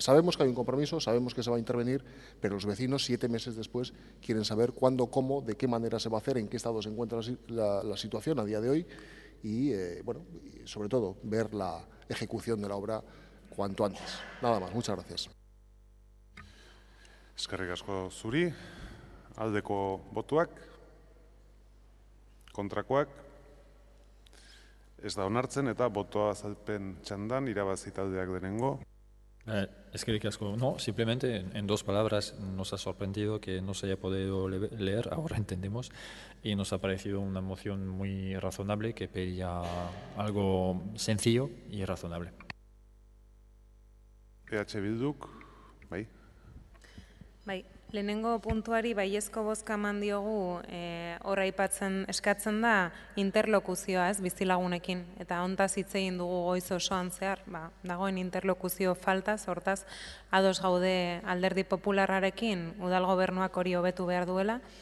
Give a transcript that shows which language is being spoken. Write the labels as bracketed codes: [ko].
[es] Sabemos que hay un compromiso, sabemos que se va a intervenir, pero los vecinos, 7 meses después, quieren saber cuándo, cómo, de qué manera se va a hacer, en qué estado se encuentra la situación a día de hoy y, sobre todo, ver la ejecución de la obra cuanto antes. Nada más, muchas gracias. [eu] Eskerrik asko zuri, aldeko botuak, kontrakoak, ez da onartzen eta botoa azalpen txandan irabazi taldeak denengo. Eskerrik asko. [es] No, simplemente en 2 palabras nos ha sorprendido que no se haya podido leer, ahora entendemos, y nos ha parecido una moción muy razonable que pedía algo sencillo y razonable. [eu] EH Bilduk, bai? Bai, lehenengo puntuari baiezko bozka eman diogu horra aipatzen eskatzen da interlokuzioa, ez, bizilagunekin. Eta hontaz hitz egin dugu goiz osoan zehar, dagoen interlokuzio faltaz, hortaz, ados gaude Alderdi Popularrarekin udal gobernuak hori hobetu behar duela.